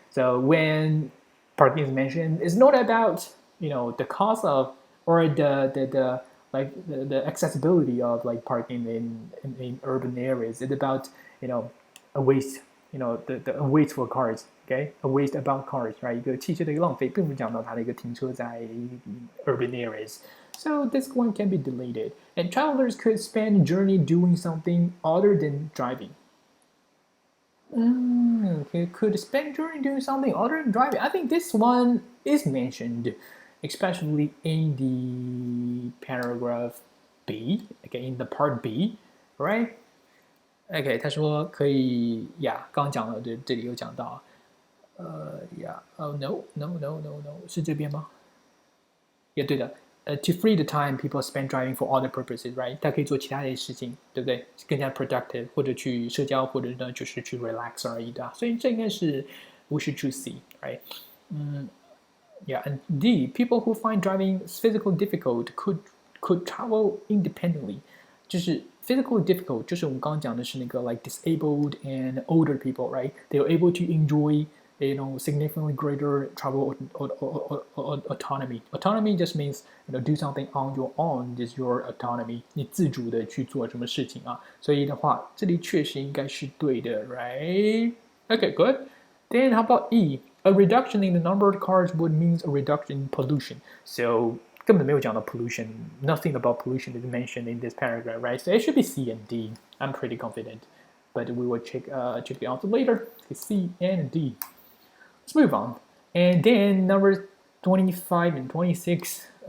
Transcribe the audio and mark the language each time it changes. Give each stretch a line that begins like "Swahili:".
English: So when parking is mentioned, it's not about the cost of or the accessibility of like parking in urban areas. It's about a waste, the waste for cars, okay? A waste about cars, right?
Chinese: 一个汽车的一个浪费，并不是讲到它的一个停车在
English: urban areas. So this one can be deleted. And travelers could spend a journey doing something other than driving. Could spend journey doing something other than driving. I think this one is mentioned, especially in the paragraph B, okay, in the part B, right?
Chinese: Okay, 他说可以刚讲了，这里有讲到，
English: oh no,
Chinese: 是这边吗？也对的。
English: To free the time people spend driving for other purposes, right?
Chinese: 他可以做其他的事情，对不对？更加 productive， 或者去社交，或者呢就是去 relax 而已的。所以这应该是
English: we should choose C, right? Yeah, and D, people who find driving physically difficult could travel independently.
Chinese: 就是 physical difficult，就是我们刚刚讲的是那个
English: like disabled and older people, right? They are able to enjoy significantly greater travel autonomy. Autonomy just means do something on your own is your autonomy.
Chinese: 你自主的去做什么事情啊？所以的话，这里确实应该是对的 right?
English: Okay, good. Then how about E? A reduction in the number of cars would mean a reduction in pollution.
Chinese: So 根本没有讲到 pollution.
English: Nothing about pollution is mentioned in this paragraph, right? So it should be C and D. I'm pretty confident, but we will check the answer later. Okay, C and D. Let's move on. And then number 25 and 26.